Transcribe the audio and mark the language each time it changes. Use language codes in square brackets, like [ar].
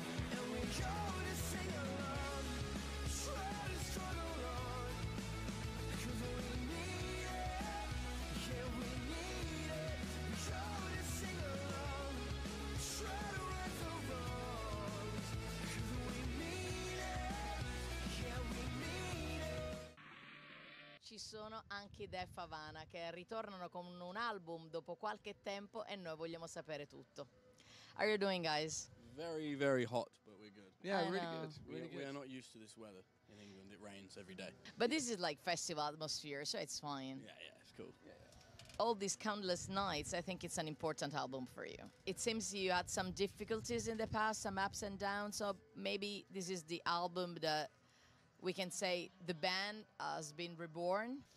[en] And we go to sing along, try to struggle on, 'cause we need it, yeah we need it. We go to sing along, try to right the wrongs, 'cause we need it, yeah we need it. [it] Ci sono anche i Def Havana che ritornano con un album dopo qualche tempo e noi vogliamo sapere tutto. [en] How are you doing, guys? Very, very hot, but we're good. Yeah, I really know. good. We are not used to this weather in England. It rains every day. But this is like festival atmosphere, so it's fine. Yeah, it's cool. All these countless nights, I think it's an important album for you. It seems you had some difficulties in the past, some ups and downs, so maybe this is the album that we can say the band has been reborn.